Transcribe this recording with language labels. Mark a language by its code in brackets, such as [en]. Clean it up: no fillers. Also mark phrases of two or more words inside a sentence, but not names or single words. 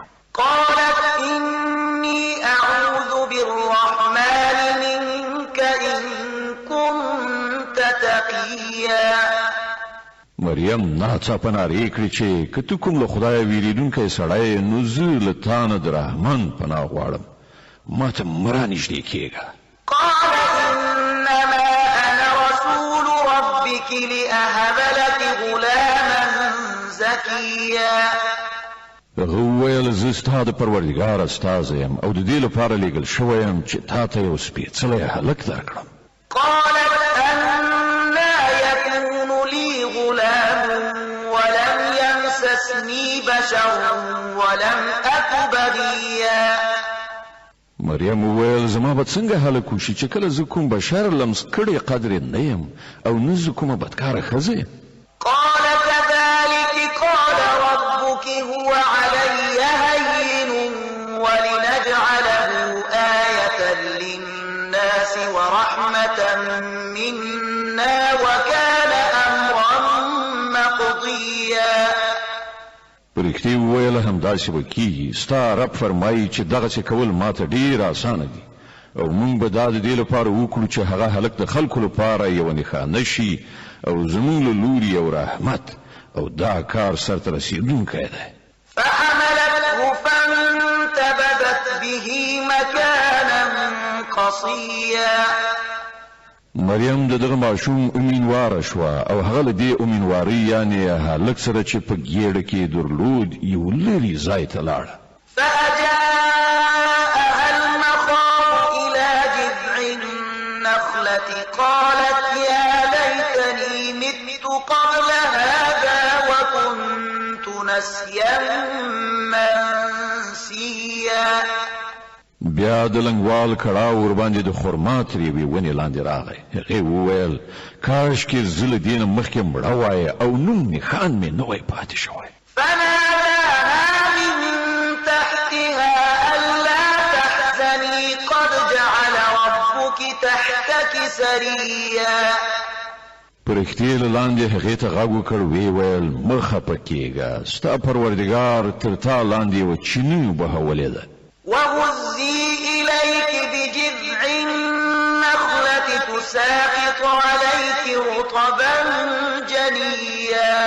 [ar] قالت إني أعوذ بالرحمن منك إن كنت تقيا [ps] مریم ناڅاپه نارې کړې چې که ته کوم له خدایه ویریدونکی سړی نو زه له تا نه د رحمان پناه غواړم ما ته مه رانږدې کېږه [ar] قال إنما أنا رسول ربك لأهب لك غلاما زكيا [ps] هغه وویل زه ستا د پروردګار استازی یم او د دې لپاره لیږل شوی یم چې تا ته یو سپېڅلی هلک درکړم [ar] قالت أنا يكون لي غلام ولم يمسسني بشر ولم أك بغيا [ps] مریم وویل زما به څنګه هلک وشي چې کله زه کوم بشر لمس کړی قدرې نه یم او نه زه کومه بدکاره ښځه یم [ar] قال كذلك قال ربك هو علي هين ولنجعله آية للناس ورحمة منا وكان أمرا مقضيا [ps] پرښتې وویله همداسې به کېږي ستا رب فرمایي چې دغسې کول ماته ډېر اسانه دي او موږ به دا د دې لپاره وکړو چې هغه هلک د خلکو لپاره یوه نښانه شي او زموږ له لوري یو رحمت او دا کار سرته رسېدونکی دی [ar] فحملته فانتبذت به مكانا قصيا [ps] مریم د دغه ماشوم امیندواره شوه او هغه له دې امیندوارۍ یعنې هلک سره چې په ګېډه کې درلود یو لرې ځای ته لاړه [ar] فأجاءها المخاض إلى جذع النخلة قالت يا ليتني مت قبل هذا وكنت نسيا منسيا [ps] بیا د لنګوال کړاو ورباندې د خرما ترې وې ونې لاندې راغی هغې وویل کاشکې زه له دې نه مخکې مړه وای او نوم نښان مې نه وای پاتې شوی [ar] فناداها من تحتها ألا تحزني قد جعل ربك تحتك سريا [ps] پرښتې له لاندې هغې ته غږ وکړ ویې ویل مه خفه کېږه ستا پروردګار تر تا لاندې یوه چینی وبهولې ده [ar] وهزي إليك بجذع النخلة تساقط عليك رطبا جنيا